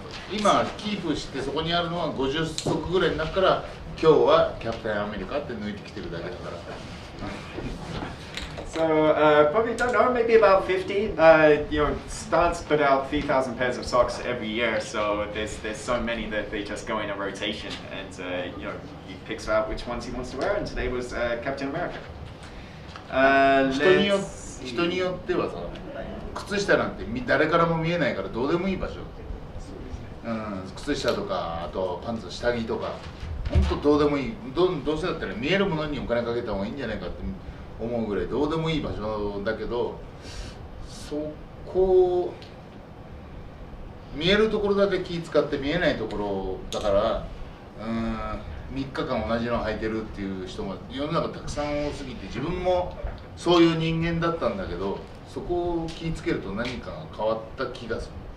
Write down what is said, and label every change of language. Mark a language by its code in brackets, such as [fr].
[ja] 今キープしてそこにあるのは50足ぐらいになるから、今日はキャプテンアメリカって抜いてきてるだけだから。 [en] So probably don't know, maybe about 50. Stance put out 3,000 pairs of socks every year, so there's so many that they just go in a rotation, and he picks out which ones he wants to wear. And today was Captain America. [ja] 人によってはさ、靴下なんて誰からも見えないからどうでもいい場所。靴下とか、あとパンツ、下着とか、本当どうでもいい。どうせだったら見えるものにお金かけた方がいいんじゃないかって思うぐらいどうでもいい場所だけど、そこ見えるところだけ気使って見えないところだから、3日間同じの履いてるっていう人も世の中たくさん多すぎて、自分もそういう人間だったんだけど、そこを気つけると何かが変わった気がする。